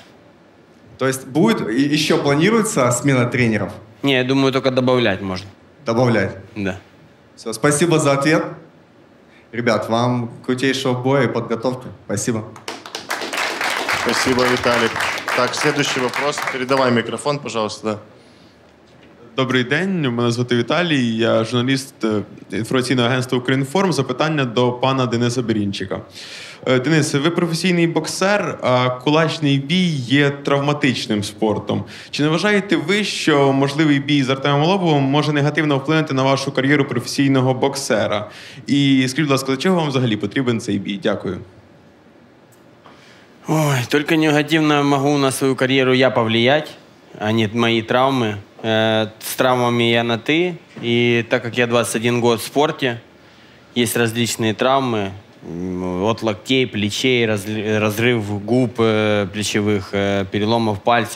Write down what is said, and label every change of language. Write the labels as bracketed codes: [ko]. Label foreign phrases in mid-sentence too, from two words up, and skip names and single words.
[ru] То есть будет, еще планируется смена тренеров? Не, я думаю, только добавлять можно. Добавлять? Да. Все, спасибо за ответ. Ребят, вам крутейшего боя и подготовки. Спасибо. Спасибо, Виталик. Так, следующий вопрос. Передавай микрофон, пожалуйста. [uk] Добрий день, мене звати Віталій, я журналіст інформаційного агентства «Укрінформ». Запитання до пана Дениса Берінчика. Денис, ви професійний боксер, а кулачний бій є травматичним спортом. Чи не вважаєте ви, що можливий бій з Артемом Лобовим може негативно вплинути на вашу кар'єру професійного боксера? І скажіть, будь ласка, для чого вам взагалі потрібен цей бій? Дякую. [ru] Ой, только негативно могу на свою карьеру я повлиять, а не мои травмы. С травмами я на «ты», и так как я 21 год в спорте, есть различные травмы, от локтей, плечей, разрыв губ плечевых, переломов пальцев.